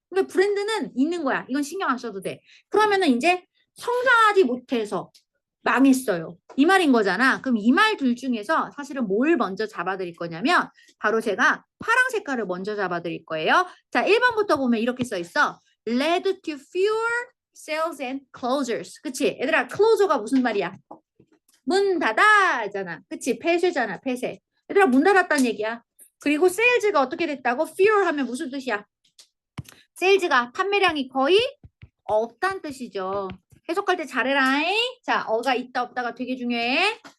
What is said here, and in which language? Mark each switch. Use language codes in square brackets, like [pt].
[ko] 그러니까 브랜드는 있는 거야. 이건 신경 안 써도 돼. 그러면은 이제 성장하지 못해서 망했어요. 이 말인 거잖아. 그럼 이 말 둘 중에서 사실은 뭘 먼저 잡아드릴 거냐면 바로 제가 파랑 색깔을 먼저 잡아드릴 거예요. 자, 1번부터 보면 이렇게 써 있어. [en] Led to fewer sales and closures. [ko] 그치? 얘들아, close가 무슨 말이야? 문 닫아잖아. 그치? 폐쇄잖아. 폐쇄. 얘들아, 문 닫았다는 얘기야. 그리고 세일즈가 어떻게 됐다고? fewer 하면 무슨 뜻이야? 세일즈가 판매량이 거의 없다는 뜻이죠. 해석할 때 잘해라잉. 자, 어가 있다 없다가 되게 중요해.